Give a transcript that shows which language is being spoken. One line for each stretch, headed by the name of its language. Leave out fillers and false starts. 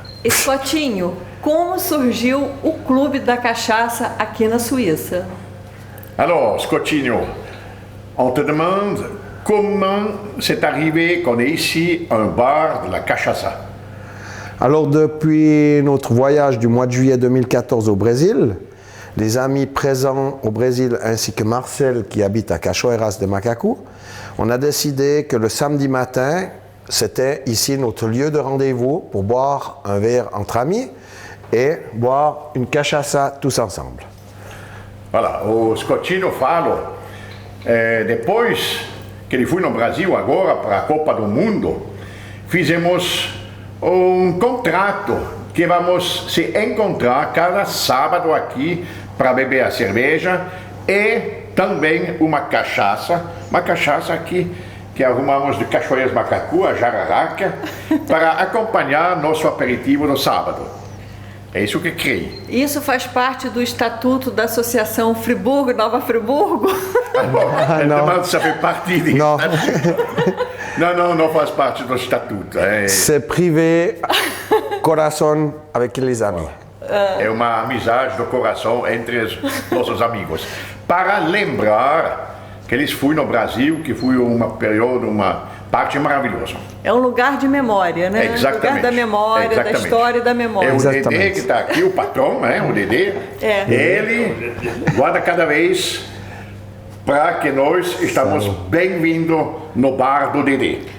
Portuguese: Scottinho, como surgiu o Clube da Cachaça aqui na Suíça?
French: Alors, Scottinho, on te demande comment c'est arrivé qu'on ait ici un bar de la cachaça. Alors depuis notre voyage du mois de juillet 2014 au Brésil, les amis présents au Brésil ainsi que Marcel qui habite à Cachoeiras de Macacu, on a décidé que le samedi matin, c'était ici notre lieu de rendez-vous pour boire un verre entre amis et boire une cachaça tous ensemble.
Portuguese: Voilà, o Scottinho falo, depois que ele foi no Brasil agora para a Copa do Mundo, fizemos contrato que vamos se encontrar cada sábado aqui para beber a cerveja e também uma cachaça aqui que arrumamos de Cachoeiras Macacu, a Jararaca, para acompanhar nosso aperitivo no sábado. É isso que criei. Isso faz parte do estatuto da Associação Friburgo, Nova Friburgo? Não,
French: ça fait partie
Portuguese: disso. Não faz parte do estatuto.
French: C'est privé, coração avec les amis.
Portuguese: É uma amizade do coração entre os nossos amigos. Para lembrar que eles foram no Brasil, que foi uma parte maravilhosa. É um lugar de memória, né? Exatamente. Um lugar da memória, da história e da memória. É o Exatamente. Dedê que está aqui, o patrão, né? O Dedê. Ele guarda cada vez para que nós estamos bem-vindos no bar do Dedê.